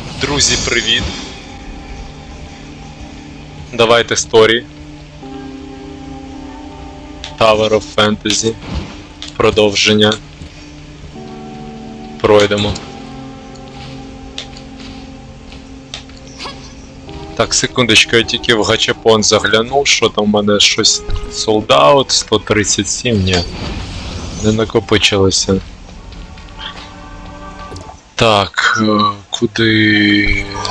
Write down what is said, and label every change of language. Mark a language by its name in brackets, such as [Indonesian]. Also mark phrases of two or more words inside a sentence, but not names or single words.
[Ukrainian] Друзі, привіт! Давайте Сторі. Tower of Fantasy. Продовження. Пройдемо. Так, секундочку, я тільки в гачапон заглянув, що там в мене щось [English] sold out, [Ukrainian] 137, ні. Не накопичилося. Так, куди...